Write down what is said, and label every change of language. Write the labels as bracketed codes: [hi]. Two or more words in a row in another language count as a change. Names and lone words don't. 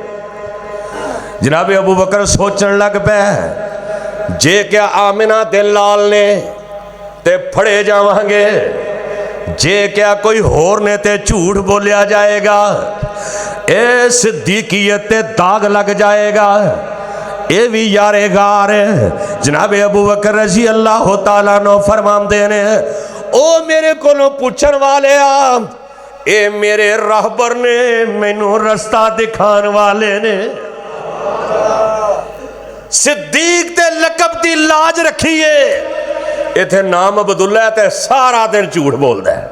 [pa] جناب ابو بکر سوچن لگ پے، جے کیا آمنہ دے لال نے تے پھڑے جاواں گے، جے کیا کوئی ہور نے تے جھوٹ بولیا جائے گا، اے صدیقیت تے داغ لگ جائے گا، یہ بھی یارِ غار. جناب ابو بکر [ar] رضي الله تعالى عنه [pa] فرماندے نے او میرے کولوں پچھن والے آ، اے میرے رہبر نے، مینوں رستہ دکھان والے نے. صدیق تے لقب دی لاج رکھی ہے. ایتھے نام عبداللہ ہے تے سارا دن جھوٹ بولدا ہے.